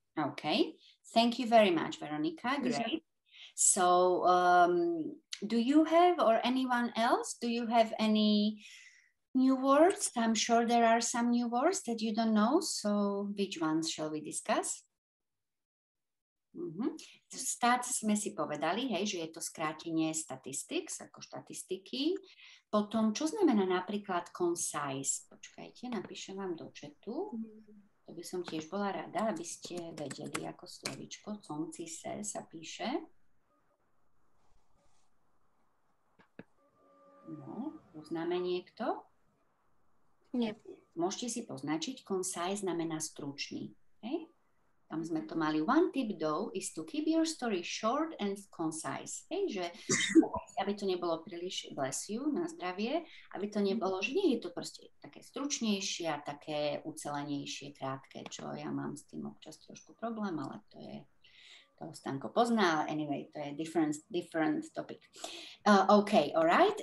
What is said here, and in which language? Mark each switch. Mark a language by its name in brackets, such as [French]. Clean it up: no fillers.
[English] Okay, thank you very much, Veronica. Great. So, do you have, or anyone else, do you have any new words? I'm sure there are some new words that you don't know. So, which ones shall we discuss? [Slovak] Stats sme si povedali, hej, že je to skrátenie statistics, ako štatistiky. Potom, čo znamená napríklad concise? Počkajte, napíšem vám do chatu. To by som tiež bola rada, aby ste vedeli, ako slovičko concise sa píše. No, poznáme niekto? Nie. Môžete si poznačiť, concise znamená stručný. Hej? Tam sme to mali. [English] One tip though is to keep your story short and concise. [Slovak] Hej, že aby to nebolo príliš, [English] bless you, [Slovak] na zdravie, aby to nebolo, že nie je to proste také stručnejšie a také ucelenejšie, krátke, čo ja mám s tým občas trošku problém, ale to Stanko pozná, ale anyway, to je [English] different topic. Okay, all right.